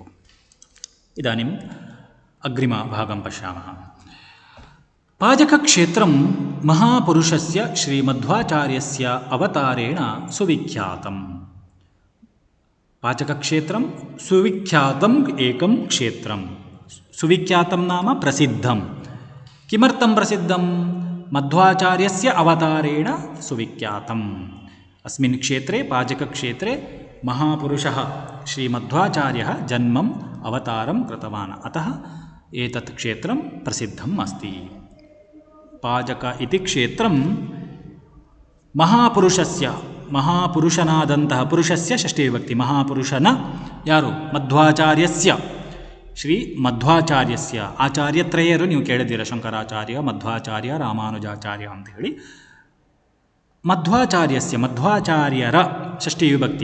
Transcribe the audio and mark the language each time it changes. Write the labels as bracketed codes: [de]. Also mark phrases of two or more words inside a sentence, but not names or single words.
[sa] ಇದಾನಿಂ ಅಗ್ರಿಮ ಭಾಗಂ ಪಶ್ಯಾಮಃ. ಪಾಜಕಕ್ಷೇತ್ರಂ ಮಹಾಪುರುಷಸ್ಯ ಶ್ರೀಮಧ್ವಾಚಾರ್ಯಸ್ಯ ಅವತಾರೇಣ ಸುವಿಖ್ಯಾತಂ. ಪಾಚಕಕ್ಷೇತ್ರಂ ಸುವಿಖ್ಯಾತಂ ಏಕಂ ಕ್ಷೇತ್ರಂ. ಸುವಿಖ್ಯಾತಂ ನಾಮ ಪ್ರಸಿದ್ಧಂ. ಕಿಮರ್ಥಂ ಪ್ರಸಿದ್ಧಂ? ಮಧ್ವಾಚಾರ್ಯಸ್ಯ ಅವತಾರೇಣ ಸುವಿಖ್ಯಾತಂ. ಅಸ್ಮಿನ್ ಕ್ಷೇತ್ರೆ ಪಾಜಕಕ್ಷೇತ್ರೆ ಮಹಾಪುರುಷಃ ಶ್ರೀಮಧ್ವಾಚಾರ್ಯಃ ಜನ್ಮಂ ಅವತಾರಂ ಕೃತವಾನ್. ಅತಃ ಏತತ್ ಕ್ಷೇತ್ರಂ ಪ್ರಸಿದ್ಧಂ ಅಸ್ತಿ. ಪಾಜಕ ಇತಿ ಕ್ಷೇತ್ರಂ ಮಹಾಪುರುಷಸ್ಯ, ಮಹಾಪುರುಷನಾದಂತಹ ಪುರುಷಸ್ಯ ಷಷ್ಠಿ ವಿಭಕ್ತಿ. [kn] ಮಹಾಪುರುಷನ ಯಾರು? [sa] ಮಧ್ವಾಚಾರ್ಯಸ್ಯ, ಶ್ರೀ ಮಧ್ವಾಚಾರ್ಯಸ್ಯ. [kn] ಆಚಾರ್ಯತ್ರಯರು ನೀವು ಕೇಳಿದ್ದೀರ, ಶಂಕರಾಚಾರ್ಯ, ಮಧ್ವಾಚಾರ್ಯ, ರಾಮಾನುಜಾಚಾರ್ಯ ಅಂತ ಹೇಳಿ. ಮಧ್ವಾಚಾರ್ಯಸ್ಯ, ಮಧ್ವಾಚಾರ್ಯರ ಷಷ್ಠಿ ವಿಭಕ್ತಿ.